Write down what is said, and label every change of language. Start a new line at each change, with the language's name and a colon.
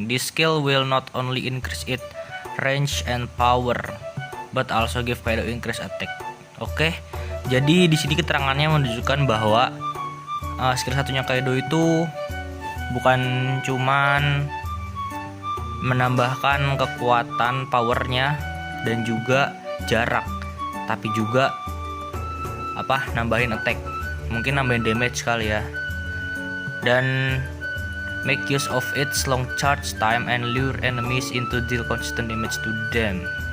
English: This skill will not only increase its range and power, but also give Kaido increase attack.
Indonesian: Oke. Jadi di sini keterangannya menunjukkan bahwa skill satunya Kaido itu bukan cuman menambahkan kekuatan powernya dan juga jarak, tapi juga nambahin attack, mungkin nambahin damage kali ya.
English: Dan make use of its long charge time and lure enemies into deal consistent damage to them.